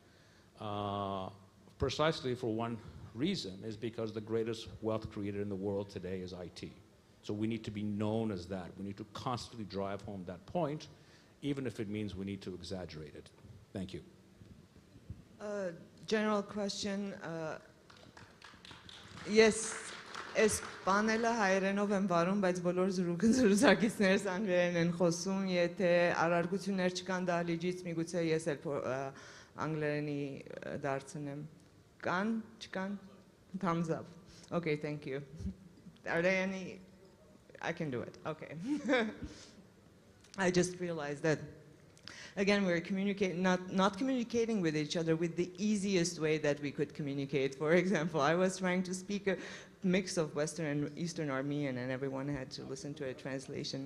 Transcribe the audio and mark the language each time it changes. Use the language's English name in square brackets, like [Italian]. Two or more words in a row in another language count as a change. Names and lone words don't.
[English] Precisely for one reason, is because the greatest wealth created in the world today is IT. So we need to be known as that. We need to constantly drive home that point, even if it means we need to exaggerate it. Thank you. General question. [Armenian] Yes, Espanela հայերենով եմ վարում, բայց բոլոր զրուցակիցներս անգլերեն են խոսում, եթե առարգություններ չկան դահլիճից, միգուցե ես էլ անգլերենի դարձնեմ։ Կան, չկան? [English] Thumbs up. Okay, thank you. Are there any? I can do it. Okay. I just realized that, again, we're communicating, not communicating with each other with the easiest way that we could communicate. For example, I was trying to speak a mix of Western and Eastern Armenian, and everyone had to listen to a translation.